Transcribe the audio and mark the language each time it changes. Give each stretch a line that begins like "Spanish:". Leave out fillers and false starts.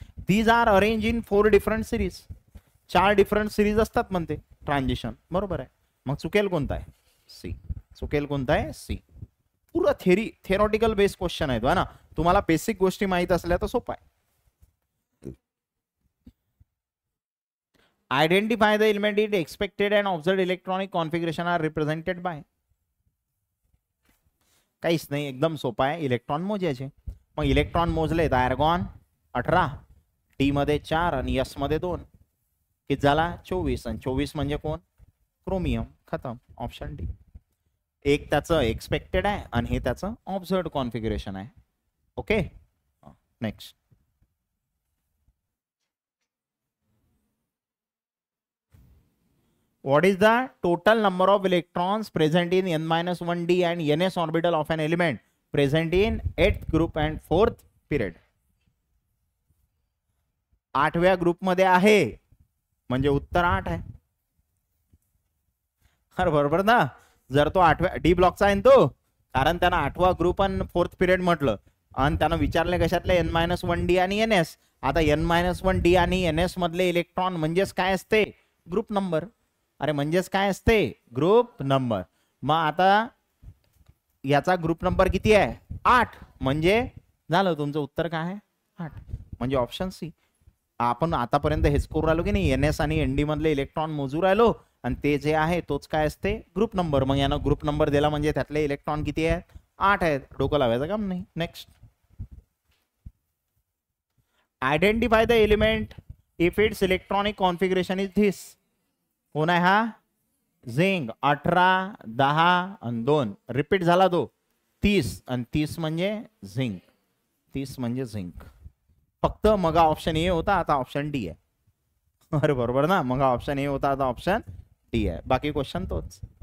English: These are arrange in 4 different series.
Marathi: 4 different series असतात म्हणते transition. बरोबर आहे. मग चुकेल कोणता आहे? सी. चुकेल कोणता आहे? सी. पुरा थेरॉटिकल बेस्ड क्वेश्चन आहे तो, है ना. तुम्हाला बेसिक गोष्टी माहित असल्या तर सोपा आहे.
English: Identify the element it expected and observed electronic configuration are represented by.
Marathi: काहीच नाही, एकदम सोपा आहे. इलेक्ट्रॉन मोजायचे. मग इलेक्ट्रॉन मोजले तर आर्गॉन 18, टी मध्ये 4 आणि एस मध्ये 2. किती झाला? 24. आणि 24 म्हणजे कोण? क्रोमियम. खतम. Option D. एक त्याचं एक्सपेक्टेड आहे आणि हे त्याचं ऑब्झर्व्ड कॉन्फिगरेशन आहे. Okay. Next.
English: What is the total number of electrons present in n-1d and ns orbital of an element present in 8th group and 4th period?
Marathi: 8व्या group मध्ये आहे म्हणजे उत्तर 8 आहे. अरे बरोबर ना. जर तो 8व्या डी ब्लॉकचा आहे तो, कारण त्यानं 8वा ग्रुप आणि 4th पिरियड म्हटलं आणि त्यानं विचारले कशातले n-1d आणि ns. आता n-1d आणि ns मधले इलेक्ट्रॉन म्हणजेच काय असते? Group number. अरे म्हणजेच काय असते? Group number. मग आता याचा ग्रुप नंबर किती आहे? 8. म्हणजे झालं तुमचं उत्तर काय आहे? 8. म्हणजे ऑप्शन सी. आपण आतापर्यंत हेच करू राहिलो की नाही, एनएस आणि एनडी मधले इलेक्ट्रॉन मोजू राहिलो आणि ते जे आहे तोच काय असते? Group number. मग यानं ग्रुप नंबर दिला म्हणजे त्यातले इलेक्ट्रॉन किती आहेत? 8 आहेत. डोकं लावायचं काम नाही. Next.
English: Identify the element if its electronic configuration is this.
Marathi: कोण आहे हा? झिंक. 18, 10 आणि 2. रिपीट झाला तो 30 आणि 30 म्हणजे झिंक. 30 म्हणजे झिंक. फक्त मग ऑप्शन ए होता, आता ऑप्शन डी आहे. अरे बरोबर ना. मग ऑप्शन ए होता, आता ऑप्शन डी आहे. बाकी क्वेश्चन तोच.